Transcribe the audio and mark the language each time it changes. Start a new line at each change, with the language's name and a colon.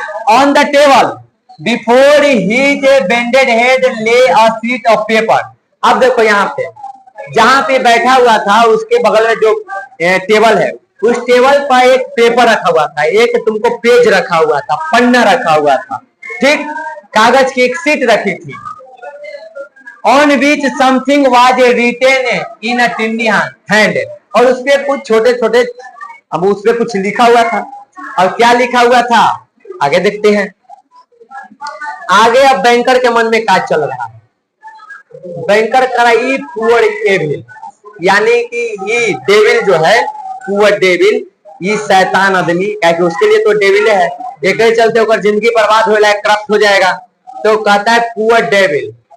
English: On the table before his bended head lay a sheet of paper.
Hindi: अब देखो यहाँ पे जहाँ पे बैठा हुआ था उसके बगल में जो टेबल है, उस टेबल पर एक पेपर रखा हुआ था, एक तुमको पेज रखा हुआ था, पन्ना रखा हुआ था, ठीक, कागज की एक शीट रखी थी।
English: On which something was written in a tiny hand.
Hindi: और उसपे कुछ छोटे छोटे, अब उसपे कुछ लिखा हुआ था। और क्या लिखा हुआ था आगे देखते हैं। आगे अब बैंकर के मन में क्या चल रहा है। बैंकर करा ई पुअर एविल, यानी कि ये डेविल जो है, पुअर डेविल, ये शैतान आदमी, क्योंकि उसके लिए तो डेविल है, एक चलते होकर जिंदगी बर्बाद हो जाएगा, करप्ट हो जाएगा, तो कहता है पुअर डेविल।